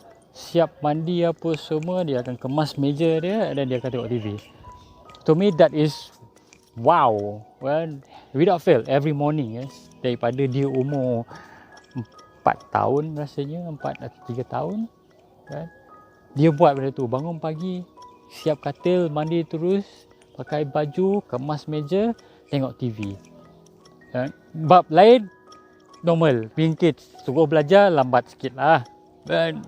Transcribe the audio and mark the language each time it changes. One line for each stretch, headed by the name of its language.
Malay: Siap mandi apa semua, dia akan kemas meja dia dan dia akan tengok TV.
English: To me that is wow. Well, without fail every morning, yes.
Malay: Daripada dia umur 4 4 tahun rasanya, 4 atau 3 tahun kan. Dia buat benda tu, bangun pagi, siap katil, mandi terus, pakai baju, kemas meja, tengok TV kan. Bab lain normal, pingkit, suruh belajar lambat sikit lah kan.